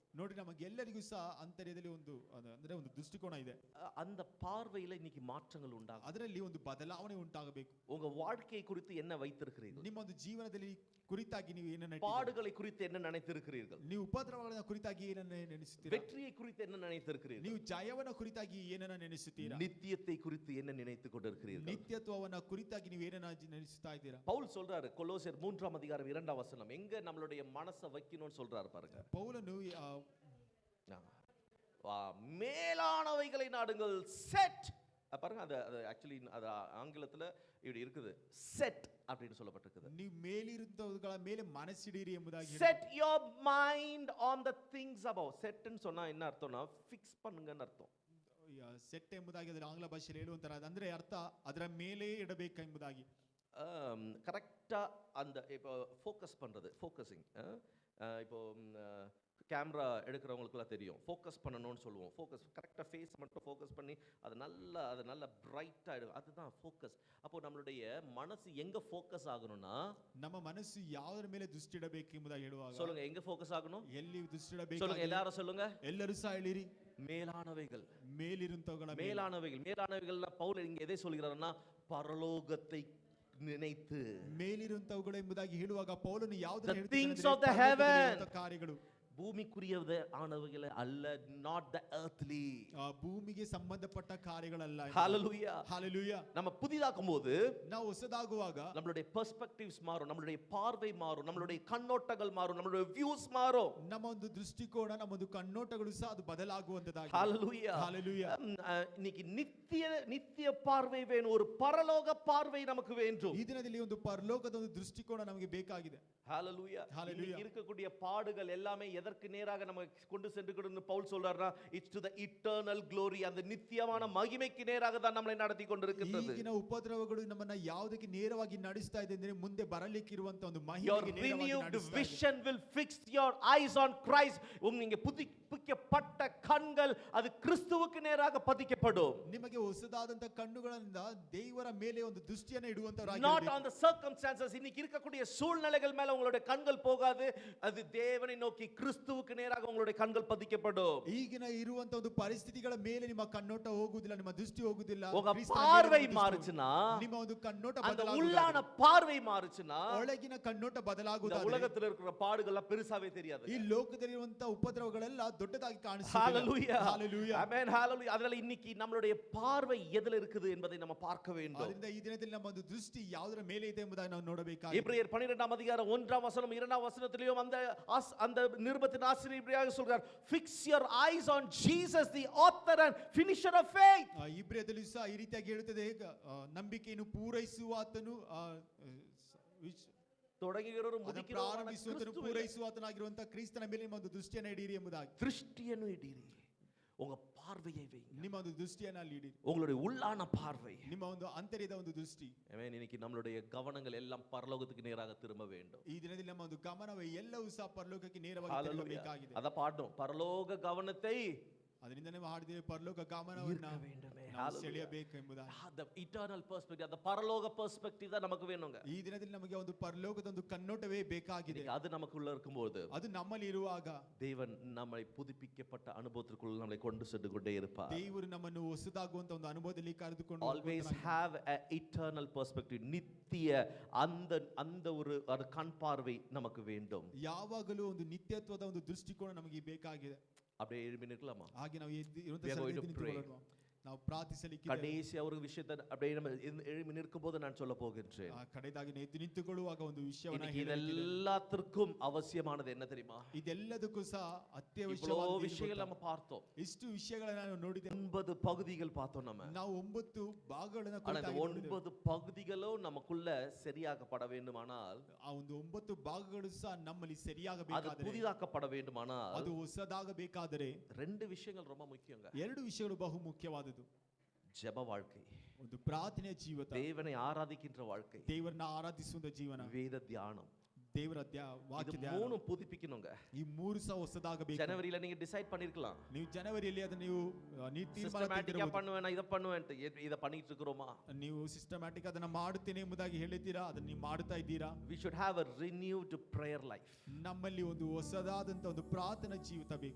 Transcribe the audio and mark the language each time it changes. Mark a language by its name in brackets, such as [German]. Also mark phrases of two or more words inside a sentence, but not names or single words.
[Kannada] ನೋಡಿ, ನಮಗೆಲ್ಲರಿಗೂ ಸಹ ಅಂತರ್ಯದಲ್ಲಿ ಒಂದು ಅಂದ್ರೆ ಒಂದು ದೃಷ್ಟಿಕೋನ ಇದೆ. [Tamil] அந்த பார்வையில இன்னைக்கு மாற்றங்கள் உண்டாகும். [Kannada] ಅದರಲ್ಲಿ ಒಂದು ಬದಲಾವಣೆ ಉಂಟಾಗಬೇಕು. [Tamil] உங்க வாழ்க்கை குறித்து என்ன வைத்திருக்கிறீர்கள்? [Kannada] ನಿಮ್ಮ ಒಂದು ಜೀವನದಲ್ಲಿ ಕುರಿತಾಗಿ ನೀವು ಏನನ್ನ [Tamil] பாடுகளை குறித்து என்ன நினைத்திருக்கிறீர்கள்? [Kannada] ನೀವು ಉಪದ್ರವಗಳ ಕುರಿತಾಗಿ ಏನನ್ನ ನೆನೆಸುತ್ತೀರಾ? [Tamil] வெற்றியை குறித்து என்ன நினைத்திருக்கிறீர்கள்? [Kannada] ನೀವು ಜಯವನ ಕುರಿತಾಗಿ ಏನನ್ನ ನೆನೆಸುತ್ತೀರಾ? [Tamil] நித்தியத்தை குறித்து என்ன நினைத்துக் கொண்டிருக்கிறீர்கள்? [Kannada] ನಿತ್ಯತ್ವವನ್ನ ಕುರಿತಾಗಿ ನೀವು ಏನನ್ನ ನೆನೆಸುತ್ತಾ ಇದ್ದೀರಾ? [Tamil] பவுல் சொல்றாரு கொலோசியர் 3:2 எங்க நம்மளுடைய மனசை வைக்கணும்னு சொல்றாரு பாருங்க. [Kannada] ಪೌಲನು [Tamil] மேலானவைகளை நாடுங்கள், செட் பாருங்க. அது ஆக்சுவலி அது ஆங்கிலத்துல இப்படி இருக்குது, செட் அப்படின்னு சொல்லப்பட்டிருக்குது. [Kannada] ನೀವು ಮೇಲಿರುವಂತವುಗಳ ಮೇಲೆ ಮನಸ್ಸಿಡಿರಿ ಎಂಬುದಾಗಿ. [English] செட் your mind on the things above. [Tamil] செட் ன்னு சொன்னா என்ன அர்த்தம்னா ஃபிக்ஸ் பண்ணுங்கன்னு அர்த்தம். [Kannada] ಸೆಟ್ ಎಂಬುದಾಗಿ ಅದರ ಆಂಗ್ಲ ಭಾಷೆಯಲ್ಲಿ ಹೇಳುವಂತರ ಅಂದ್ರೆ ಅರ್ಥ ಅದರ ಮೇಲೆ ಇಡಬೇಕು ಎಂಬುದಾಗಿ. [Tamil] கரெக்டா அந்த இப்போ ஃபோக்கஸ் பண்றது, ஃபோக்கஸிங். இப்போ கேமரா எடுக்கிறவங்களுக்குலாம் தெரியும், ஃபோக்கஸ் பண்ணணும்னு சொல்லுவோம். ஃபோக்கஸ் கரெக்டாக ஃபேஸ் மட்டும் ஃபோக்கஸ் பண்ணி அது நல்ல பிரைட்டாக ஆகிடும், அதுதான் ஃபோக்கஸ். அப்போ நம்மளுடைய மனசு எங்கே ஃபோக்கஸ் ஆகணும்னா, [Kannada] ನಮ್ಮ ಮನಸ್ಸು ಯಾವುದರ ಮೇಲೆ ದೃಷ್ಟಿ ಇಡಬೇಕು ಎಂಬುದಾಗಿ ಹೇಳುವಾಗ [Tamil] சொல்லுங்க, எங்கே ஃபோக்கஸ் ஆகணும்? [Kannada] ಎಲ್ಲಿ ದೃಷ್ಟಿ ಇಡಬೇಕು [Tamil] சொல்லுங்க, எல்லாரும் சொல்லுங்க. [Kannada] ಎಲ್ಲರೂ ಸಹ ಹೇಳಿರಿ, [Tamil] மேலானவைகள். [Kannada] ಮೇಲಿರುವಂತವುಗಳ [Tamil] பவுல் இங்க எதை சொல்கிறாருன்னா, பரலோகத்தை நினைத்து. [Kannada] ಮೇಲಿರುವಂತವುಗಳು ಎಂಬುದಾಗಿ ಹೇಳುವಾಗ ಪೌಲನು ಯಾವುದನ್ನು [English] things of the heaven, [Kannada] ಕಾರ್ಯಗಳು, [Tamil] ಭೂಮಿக்குரியது ஆனவைகளை அல்ல, [English] not the earthly. [Kannada] ಭೂಮಿಗೆ ಸಂಬಂಧಪಟ್ಟ ಕಾರ್ಯಗಳಲ್ಲ. [English] hallelujah, hallelujah. [Tamil] நம்ம புதிதாக்கும்போது, [Kannada] ನಾವು ಹೊಸದಾಗುವಾಗ [Tamil] நம்மளுடைய பெர்ஸ்பெக்ಟಿವ್ಸ್ மாறும், நம்மளுடைய பார்வை மாறும், நம்மளுடைய கண்ணோட்டங்கள் மாறும், நம்மளுடைய வியூஸ் மாறும். [Kannada] ನಮ್ಮ ಒಂದು ದೃಷ್ಟಿಕೋನ, ನಮ್ಮ ಒಂದು ಕಣ್ಣೋಟಗಳು ಸಹ ಅದು ಬದಲಾಗುವಂತದಾಗಿದೆ. [English] hallelujah, hallelujah. [Tamil] இன்னைக்கு நித்திய பார்வை வேணும், ஒரு பரலோக பார்வை நமக்கு வேண்டும். [Kannada] ಈ ದಿನದಲ್ಲಿ ಒಂದು ಪರಲೋಕದ ಒಂದು ದೃಷ್ಟಿಕೋನ ನಮಗೆ ಬೇಕಾಗಿದೆ. [English] hallelujah, hallelujah. [Tamil] இருக்கக்கூடிய பாடுகள் எல்லாமே எதற்கு நேராக நம்ம கொண்டு சென்று கொண்டு பவுல் சொல்றாருன்னா, [English] It's to the eternal glory, [Tamil] அந்த நித்தியமான மகிமைக்கு நேராக தான் நம்மளை நடத்தி கொண்டிருக்கிறது. [Kannada] ಈಗಿನ ಉಪದ್ರವಗಳು ನಮ್ಮನ್ನ ಯಾವುದಕ್ಕೆ ನೇರವಾಗಿ ನಡೆಸ್ತಾ ಇದೆ ಅಂದ್ರೆ ಮುಂದೆ ಬರಲಿಕ್ಕಿರುವಂತ ಒಂದು ಮಹಿಮೆಗೆ ನೇರವಾಗಿ ನಡೆಸ್ತಾ ಇದೆ. [English] Your renewed vision will fix your eyes on Christ. [Tamil] நீங்க புதுப்பிக்கப்பட்ட கண்கள் அது கிறிஸ்துவுக்கு நேராக பதிக்கப்படும். [Kannada] ನಿಮಗೆ ಹೊಸದಾದಂತ ಕಣ್ಣುಗಳಿಂದ ದೇವರ ಮೇಲೆ ಒಂದು ದೃಷ್ಟಿಯನ್ನು ಇಡುವಂತವರಾಗಿ, [English] not on the circumstances. [Tamil] இன்னைக்கு இருக்கக்கூடிய சூழ்நிலைகள் மேல உங்களுடைய கண்கள் போகாது, அது தேவனை நோக்கி கிறிஸ்துவுக்கு நேராக உங்களுடைய கண்கள் பதிக்கப்படும். [Kannada] ಈಗಿನ ಇರುವಂತ ಒಂದು ಪರಿಸ್ಥಿತಿಗಳ ಮೇಲೆ ನಿಮ್ಮ ಕಣ್ಣೋಟ ಹೋಗುವುದಿಲ್ಲ, ನಿಮ್ಮ ದೃಷ್ಟಿ ಹೋಗುವುದಿಲ್ಲ. [Tamil] உங்க பார்வை மாறுச்சுனா, [Kannada] ನಿಮ್ಮ ಒಂದು ಕಣ್ಣೋಟ [Tamil] அந்த [Kannada] ಬದಲಾಗುತ್ತದೆ. [Tamil] உள்ளான பார்வை மாறுச்சுனா, [Kannada] ಒಳಗಿನ ಕಣ್ಣೋಟ ಬದಲಾಗುತ್ತದೆ. [Tamil] உலகத்தில் இருக்கிற பாடுகள் பெருசாவே தெரியாது. [Kannada] ಈ ಲೋಕದಲ್ಲಿರುವಂತ ಉಪದ್ರವಗಳೆಲ್ಲ ದೊಡ್ಡದಾಗಿ ಕಾಣಿಸುತ್ತದೆ. [English] hallelujah, hallelujah, amen, hallelujah. [Tamil] அதனால இன்னைக்கு நம்மளுடைய பார்வை எதில இருக்குது என்பதை நம்ம பார்க்க வேண்டும். [Kannada] ಅದರಿಂದ ಈ ದಿನದಲ್ಲಿ ನಮ್ಮ ಒಂದು ದೃಷ್ಟಿ ಯಾವುದರ ಮೇಲೆ ಇದೆ ಎಂಬುದನ್ನು ನಾವು ನೋಡಬೇಕಾಗಿದೆ. [Tamil] எபிரேயர் 12:1-2 அந்த நிருபத்தின் ஆசிரியர் இப்படியாக சொல்றார், [English] fix your eyes on Jesus, the author and finisher of faith. [Kannada] ಇಬ್ರಿಯದಲ್ಲಿ ಸಹ ಈ ರೀತಿಯಾಗಿ ಹೇಳುತ್ತದೆ, ನಂಬಿಕೆಯನ್ನು ಪೂರೈಸುವಾತನು [Tamil] தொடங்குகிறவரும் [Kannada] ಪ್ರಾರಂಭಿಸುವಾತನು ಪೂರೈಸುವಾತನಾಗಿರುವಂತ ಕ್ರಿಸ್ತನ ಮೇಲೆ ನಿಮ್ಮ ಒಂದು ದೃಷ್ಟಿಯನ್ನು ಇಡಿರಿ ಎಂಬುದಾಗಿ. ದೃಷ್ಟಿಯನ್ನು ಇಡಿರಿ, [Tamil] உங்க பார்வையை வைங்க, [Kannada] ನಿಮ್ಮ ಒಂದು ದೃಷ್ಟಿಯನ್ನು ಅಲ್ಲಿ ಇಡಿರಿ, [Tamil] உங்களுடைய உள்ளான பார்வை, [Kannada] ನಿಮ್ಮ ಒಂದು ಅಂತರ್ಯದ ಒಂದು ದೃಷ್ಟಿ. [Tamil] ஆமென். இன்னைக்கு நம்மளுடைய கவனங்கள் எல்லாம் பரலோகத்துக்கு நேராக திரும்ப வேண்டும். [Kannada] ಈ ದಿನದಲ್ಲಿ ನಮ್ಮ ಒಂದು ಗಮನವೇ ಎಲ್ಲವೂ ಸಹ ಪರಲೋಕಕ್ಕೆ ನೇರವಾಗಿ ತಿರುಗಬೇಕಾಗಿದೆ. ಅದ ಪಾಡ್ನು, ಪರಲೋಕ ಗಮನத்தை, ಅದರಿಂದ ನಾವು ಹಾಡಿದ್ದೇವೆ, ಪರಲೋಕ ಗಮನವನ್ನು ಸೆಳೆಯಬೇಕು ಎಂಬುದಾಗಿ. [English] the eternal perspective, [Tamil] அந்த பரலோக perspective தான் நமக்கு வேணுங்க. [Kannada] ಈ ದಿನದಲ್ಲಿ ನಮಗೆ ಒಂದು ಪರಲೋಕದ ಒಂದು ಕಣ್ಣೋಟವೇ ಬೇಕಾಗಿದೆ. [Tamil] அது நமக்குள்ள இருக்கும்போது, [Kannada] ಅದು ನಮ್ಮಲ್ಲಿ ಇರುವಾಗ [Tamil] தேவன் நம்மை புதுப்பிக்கப்பட்ட அனுபவத்திற்குள் நம்மை கொண்டு சென்று கொண்டே இருப்பார். [Kannada] ದೇವರು ನಮ್ಮನ್ನು ಹೊಸದಾಗುವಂತ ಒಂದು ಅನುಭವದಲ್ಲಿ ಕರೆದುಕೊಂಡು [English] always have a eternal perspective, [Tamil] நித்திய அந்த ஒரு கண் பார்வை நமக்கு வேண்டும். [Kannada] ಯಾವಾಗಲೂ ಒಂದು ನಿತ್ಯತ್ವದ ಒಂದು ದೃಷ್ಟಿಕೋನ ನಮಗೆ ಬೇಕಾಗಿದೆ. [Tamil] அப்படியே எழுப்பி நிற்கலாமா? [Kannada] ಹಾಗೆ ನಾವು ನಾವು ಪ್ರಾರ್ಥಿಸಲಿಕ್ಕೆ [Tamil] கடைசி ஒரு விஷயத்தை அப்படியே நம்ம எழும்பி நிற்கும் போது நான் சொல்ல போகின்றேன். [Kannada] ಕಡೆದಾಗಿ ಎದ್ದು ನಿಂತುಕೊಳ್ಳುವಾಗ ಒಂದು ವಿಷಯವನ್ನ [Tamil] இன்னைக்கு இதெல்லாத்திற்கும் அவசியமானது என்ன தெரியுமா? [Kannada] ಇದೆಲ್ಲದಕ್ಕೂ ಸಹ [Tamil] இவ்வளவு [Kannada] ಅತ್ಯವಶ್ಯವಾದ [Tamil] விஷயங்கள் நம்ம பார்த்தோம். [Kannada] ಇಷ್ಟು ವಿಷಯಗಳನ್ನ ನಾವು ನೋಡಿದ್ದೇವೆ. [Tamil] 9 பகுதிகள் பார்த்தோம் நம்ம. [Kannada] ನಾವು 9 ಭಾಗಗಳನ್ನ [Tamil] ஆனா இந்த [Kannada] ಕುರಿತಾಗಿ [Tamil] 9 பகுதிகளும் நமக்குள்ள சரியாக்கப்பட வேண்டுமானால், [Kannada] ಆ ಒಂದು 9 ಭಾಗಗಳು ಸಹ ನಮ್ಮಲ್ಲಿ [Tamil] அது [Kannada] ಸರಿಯಾಗಬೇಕಾದರೆ, [Tamil] புதிதாக்கப்பட வேண்டுமானால், [Kannada] ಅದು ಹೊಸದಾಗಬೇಕಾದರೆ [Tamil] 2 விஷயங்கள் ரொம்ப முக்கியங்க. [Kannada] 2 ವಿಷಯಗಳು ಬಹು ಮುಖ್ಯವಾದದ್ದು. [Tamil] ஜெப வாழ்க்கை, [Kannada] ಒಂದು ಪ್ರಾರ್ಥನೆಯ ಜೀವಿತ, [Tamil] தேவனை ஆராதிக்கின்ற வாழ்க்கை, [Kannada] ದೇವರನ್ನ ಆರಾಧಿಸುವ ಜೀವನ, [Tamil] வேத தியானம். [Kannada] ದೇವರ ವಾಕ್ಯ [Tamil] இது [Kannada] ಧ್ಯಾನ. [Tamil] மூணும் புதுப்பிக்கணுங்க. [Kannada] ಈ ಮೂರು ಸಹ ಹೊಸದಾಗಬೇಕು. [Tamil] ஜனவரியில நீங்க டிசைட் பண்ணிருக்கலாம், [Kannada] ನೀವು ಜನವರಿಯಲ್ಲಿ ಅದನ್ನ ನೀವು ತೀರ್ಮಾನ [Tamil] சிஸ்டமேட்டிக்கா [Kannada] ತೆಗೆದಿರಬಹುದು. [Tamil] பண்ணுவேன் இத பண்ணுவேன். இத பண்ணிட்டு இருக்கிறோமா? [Kannada] ನೀವು ಸಿಸ್ಟಮ್ಯಾಟಿಕ್ ಅದನ್ನ ಮಾಡುತ್ತೇನೆ ಎಂಬುದಾಗಿ ಹೇಳಿದ್ದೀರಾ, ಅದನ್ನ ನೀವು ಮಾಡುತ್ತಾ ಇದ್ದೀರಾ? [English] We should have a renewed prayer life. [Kannada] ನಮ್ಮಲ್ಲಿ ಒಂದು ಹೊಸದಾದಂತ ಒಂದು ಪ್ರಾರ್ಥನಾ ಜೀವಿತ ಬೇಕು.